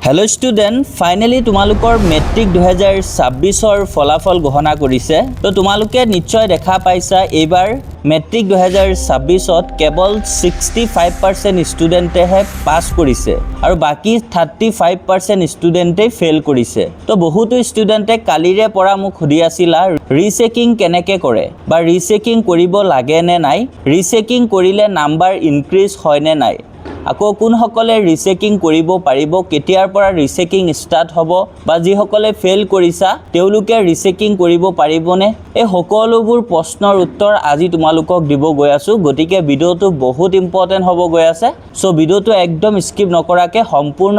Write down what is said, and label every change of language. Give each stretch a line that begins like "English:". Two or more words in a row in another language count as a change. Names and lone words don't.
English: hello student finally
Assamese: তোমালোকৰ মেট্ৰিক 2026 ফলাফল ঘোষণা কৰিছে তো তোমালোকে নিশ্চয় দেখা পাইছা এবাৰ মেট্ৰিক 2026 কেৱল 65% ষ্টুডেণ্টে পাছ কৰিছে আৰু বাকী 35% ষ্টুডেণ্টে ফেইল কৰিছে তো বহুত ষ্টুডেণ্টে কালিৰে পৰা মোক সুধি আছিলা ৰিচেকিং কেনেকৈ কৰে বা ৰিচেকিং কৰিব লাগে নে নাই ৰিচেকিং কৰিলে নম্বৰ ইনক্ৰিজ হয় নে নাই আকৌ কোনসকলে ৰিচেকিং কৰিব পাৰিব কেতিয়াৰ পৰা ৰিচেকিং ষ্টাৰ্ট হ'ব বা যিসকলে ফেল কৰিছা তেওঁলোকে ৰিচেকিং কৰিব পাৰিবনে এই সকলোবোৰ প্ৰশ্নৰ উত্তৰ আজি তোমালোকক দিব গৈ আছো গতিকে ভিডিওটো বহুত ইম্পৰ্টেন্ট হ'ব গৈ আছে সো ভিডিওটো একদম স্কিপ নকৰাকে সম্পূৰ্ণ